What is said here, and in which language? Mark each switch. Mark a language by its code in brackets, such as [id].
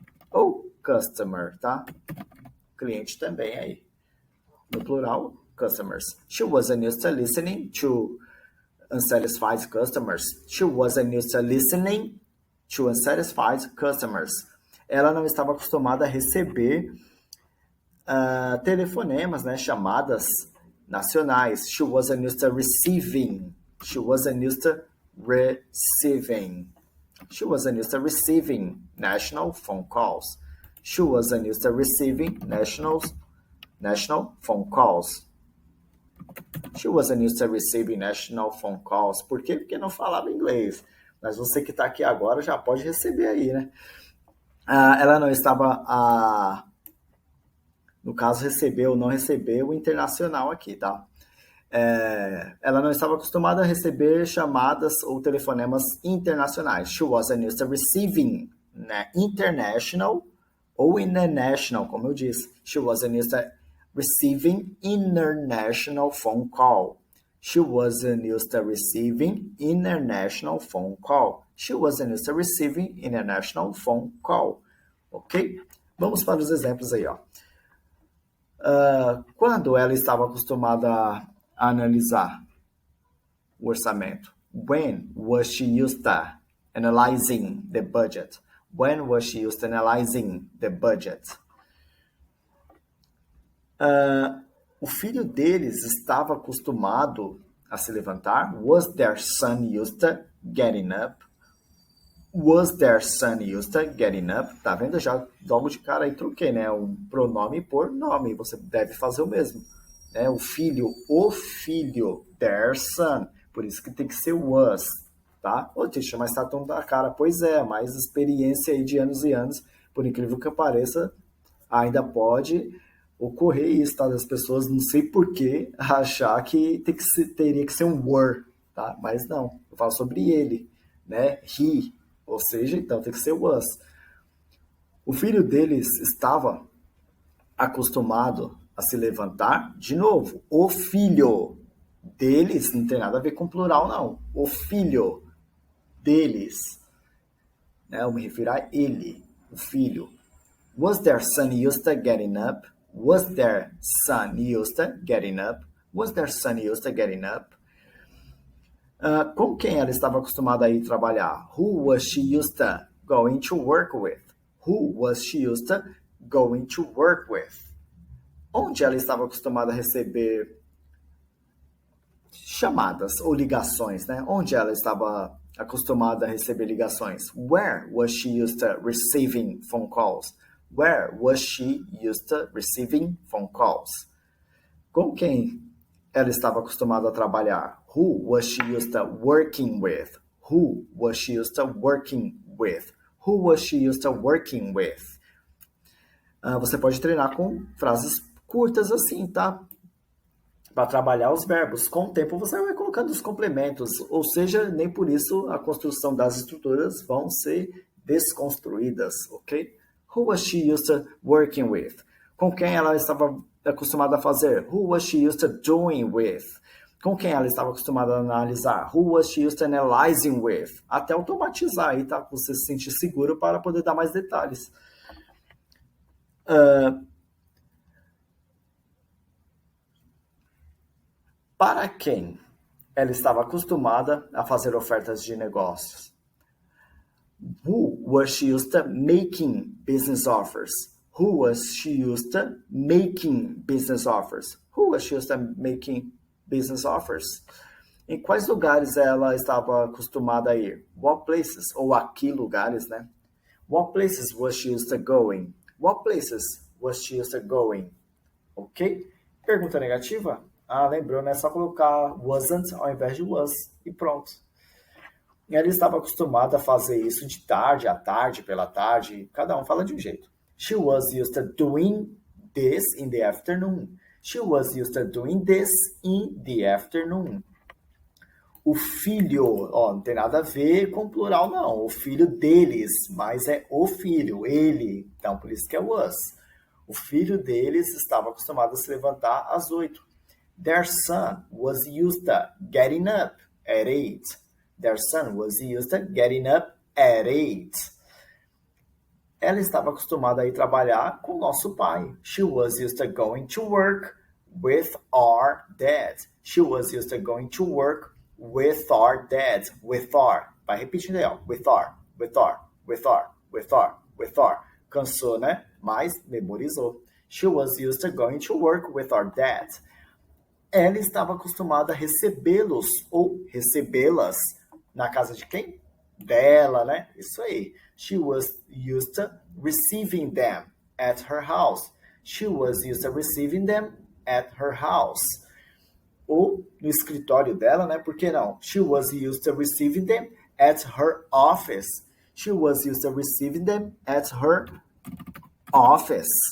[pt] Ou customer, tá? Cliente também aí. No plural, [en] customers. She wasn't used to listening to unsatisfied customers. She wasn't used to listening to unsatisfied customers. [pt] Ela não estava acostumada a receber telefonemas, né? Chamadas nacionais. [en] She wasn't used to receiving. She wasn't used to receiving. She wasn't used to receiving national phone calls. She wasn't used to receiving national phone calls. She wasn't used to receiving national phone calls. [pt] Por quê? Porque não falava inglês. Mas você que está aqui agora já pode receber aí, né? Ela não estava, no caso, recebeu ou não recebeu o internacional aqui, tá? Ela não estava acostumada a receber chamadas ou telefonemas internacionais. [en] She wasn't used to receiving international ou international, [pt] como eu disse. [en] She wasn't used to receiving international phone call. She wasn't used to receiving international phone call. She wasn't used to receiving international phone call. [pt] Ok? Vamos para os exemplos aí, ó. Quando ela estava acostumada a analisar o orçamento? [en] When was she used to? Analyzing the budget. When was she used to analyzing the budget? [pt] O filho deles estava acostumado a se levantar. [en] Was their son used to getting up? Was their son used to getting up? [pt] Tá vendo? Já logo de cara aí troquei, né? Um pronome por nome. Você deve fazer o mesmo. Né? O filho, [en] their son. [pt] Por isso que tem que ser was, tá? Ô, Tisha, mas tá tão da cara. Pois é, mais experiência aí de anos e anos. Por incrível que pareça, ainda pode ocorrer isso, tá? Das pessoas, não sei porquê, achar que, teria que ser um were, tá? Mas não, eu falo sobre ele, né? He, ou seja, então tem que ser was. O filho deles estava acostumado a se levantar, de novo, o filho deles, não tem nada a ver com plural, não. O filho deles, né? Eu me refiro a ele, o filho. [en] Was their son used to getting up? Was their son used to getting up? Was their son used to getting up? [pt] Com quem ela estava acostumada a ir trabalhar? [en] Who was she used to going to work with? Who was she used to going to work with? [pt] Onde ela estava acostumada a receber chamadas ou ligações, né? Onde ela estava acostumada a receber ligações? [en] Where was she used to receiving phone calls? Where was she used to receiving phone calls? [pt] Com quem ela estava acostumada a trabalhar? [en] Who was she used to working with? Who was she used to working with? Who was she used to working with? [pt] Você pode treinar com frases curtas assim, tá? Para trabalhar os verbos. Com o tempo você vai colocando os complementos, ou seja, nem por isso a construção das estruturas vão ser desconstruídas, ok? [en] Who was she used to working with? [pt] Com quem ela estava acostumada a fazer? [en] Who was she used to doing with? [pt] Com quem ela estava acostumada a analisar? [en] Who was she used to analyzing with? [pt] Até automatizar aí, tá? Você se sentir seguro para poder dar mais detalhes. Para quem ela estava acostumada a fazer ofertas de negócios? [en] Who was she used to making business offers? Who was she used to making business offers? Who was she used to making business offers? [pt] Em quais lugares ela estava acostumada a ir? [en] What places? [pt] Ou a que lugares, né? [en] What places was she used to going? What places was she used to going? [pt] Ok? Pergunta negativa? Lembrou, né? É só colocar wasn't ao invés de was e pronto. Ela estava acostumada a fazer isso de tarde à tarde, pela tarde. Cada um fala de um jeito. [en] She was used to doing this in the afternoon. She was used to doing this in the afternoon. [pt] O filho, não tem nada a ver com plural, não. O filho deles, mas é o filho, ele. Então, por isso que é was. O filho deles estava acostumado a se levantar às 8. [en] Their son was used to getting up at 8. Their son was used to getting up at 8. [pt] Ela estava acostumada a ir trabalhar com nosso pai. [en] She was used to going to work with our dad. She was used to going to work with our dad. With our. [pt] Vai repetindo aí, ó. [en] With our, with our, with our, with our, with our. [pt] Cansou, né? Mas memorizou. [en] She was used to going to work with our dad. [pt] Ela estava acostumada a recebê-los ou recebê-las na casa de quem? Dela, né? Isso aí. [en] She was used to receiving them at her house. She was used to receiving them at her house. [pt] Ou no escritório dela, né? Por que não? [en] She was used to receiving them at her office. She was used to receiving them at her office.